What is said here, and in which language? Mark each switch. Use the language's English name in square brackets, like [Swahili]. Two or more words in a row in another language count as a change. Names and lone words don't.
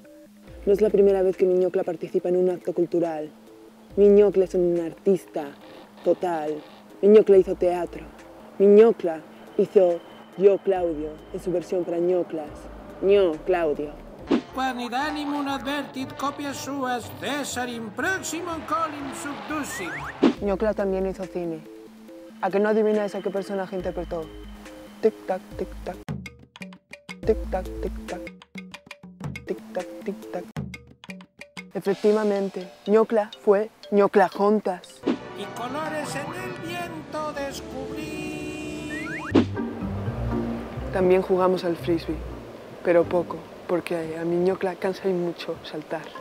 [Spanish] No es la primera vez que mi ñocla participa en un acto cultural. Mi ñocla es un artista total. Mi ñocla hizo teatro. Mi ñocla hizo Yo Claudio en su versión para ñoclas. Ño Claudio. [Latin] Quan idanim un advertit copias suas Cesarim proximum colim subducim. [Spanish] Ñocla también hizo cine. ¿A que no adivináis a qué personaje interpretó? Tic-tac, tic-tac. Tic-tac, tic-tac. Tic-tac, tic-tac. Efectivamente, ñocla fue ñoclajontas. Y colores en el viento descubrí. También jugamos al frisbee, pero poco, porque a mi ñocla cansa y mucho saltar.